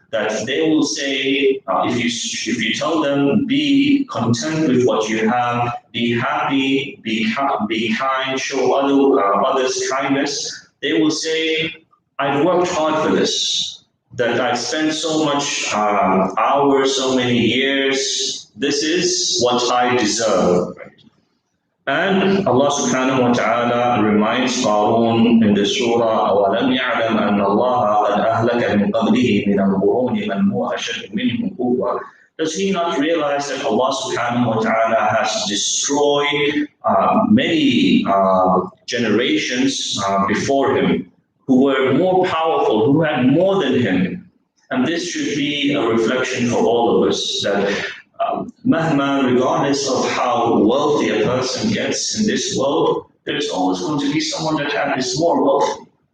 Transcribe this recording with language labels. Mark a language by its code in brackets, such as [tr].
[en] That they will say, if you tell them, be content with what you have, be happy, be kind, show others kindness, they will say, I've worked hard for this, that I've spent so much hours, so many years. This is what I deserve. And Allah subhanahu wa ta'ala reminds Qarun in the surah, [ar] أَوَلَمْ يَعْلَمْ أَنَّ اللَّهَ قَدْ أَهْلَكَ مِنْ قَبْلِهِ مِنَ الْقُرُونِ مَنْ هُوَ أَشَدُّ مِنْهُ قُوَّةً. [en] Does he not realize that Allah subhanahu wa ta'ala has destroyed many generations before him, who were more powerful, who had more than him? And this should be a reflection for all of us, that Mahma, regardless of how wealthy a person gets in this world, there's always going to be someone that is more wealthy.